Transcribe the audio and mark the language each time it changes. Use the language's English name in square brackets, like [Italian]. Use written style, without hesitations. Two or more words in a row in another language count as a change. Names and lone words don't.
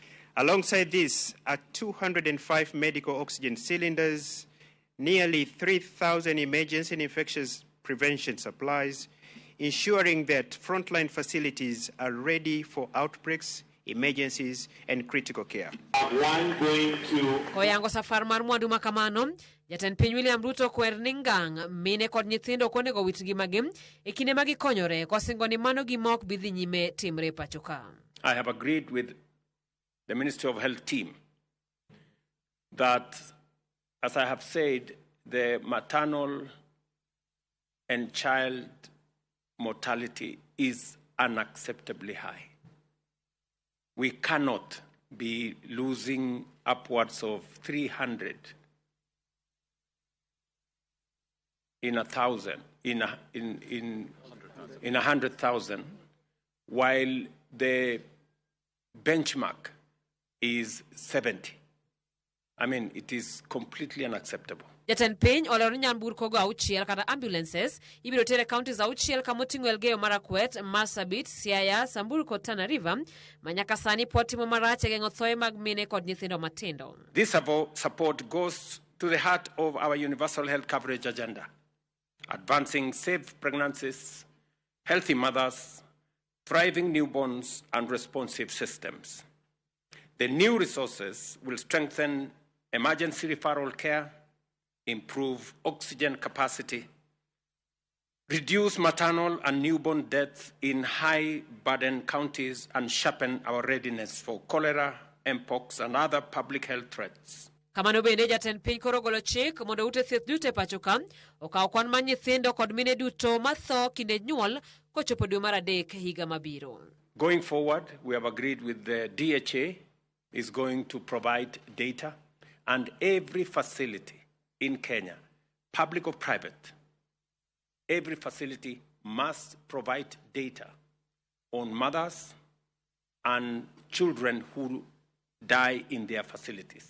[English] Alongside this are 205 medical oxygen cylinders, nearly 3,000 emergency and infectious prevention supplies, ensuring that frontline facilities are ready for outbreaks, emergencies, and critical care. [Luo (Kenya and Tanzania)] Koyango safar mar mwandu makamano, Jatend piny William Ruto kwer ni ngang' mine kod nyithindo konego wit ngimagi e kinde ma gikonyore kosingo ni mano gima ok bidhi nyime timre pacho ka. [English] I have agreed with the Ministry of Health team that, as I have said, the maternal and child mortality is unacceptably high. We cannot be losing upwards of 300 in 1,000, in 100,000, while the benchmark is 70. I mean, it is completely unacceptable. [Luo (Kenya and Tanzania)] Jatend piny olero ni nyamburko go auchiel kata ambulances ibiro tere counties auchiel kamoting'o Elgeyo Marakwet, Marsabit, Siaya, Samburu kod Tana River manyaka sani pod timo marach e geng'o thoe mag mine kod nyithindo matindo. [English] This support goes to the heart of our universal health coverage agenda, advancing safe pregnancies, healthy mothers, thriving newborns, and responsive systems. The new resources will strengthen emergency referral care, improve oxygen capacity, reduce maternal and newborn deaths in high-burden counties, and sharpen our readiness for cholera, mpox, and other public health threats. [Luo (Kenya and Tanzania)] Kamano bende jatend piny koro golo chik mondo ute thieth duto e pacho ka okaw kwan mar nyithindo kod mine duto matho kinde nyuol kochopo dwe mar adek higa mabiro. [English] Going forward, we have agreed with the DHA is going to provide data, and every facility in Kenya, public or private, every facility must provide data on mothers and children who die in their facilities.